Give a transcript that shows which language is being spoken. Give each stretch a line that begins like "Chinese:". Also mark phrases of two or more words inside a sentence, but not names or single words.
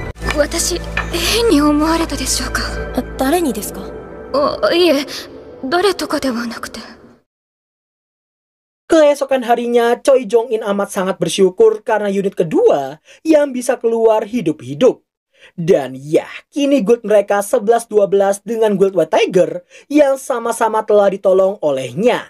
Japanese: 私、変に思われたでしょうか？誰にですか？いえ、誰とかではなくて。
Indonesian: Keesokan harinya, Choi Jong-in amat sangat bersyukur karena unit kedua yang bisa keluar hidup-hidup. Dan ya, kini guild mereka 11-12 dengan guild White Tiger yang sama-sama telah ditolong olehnya.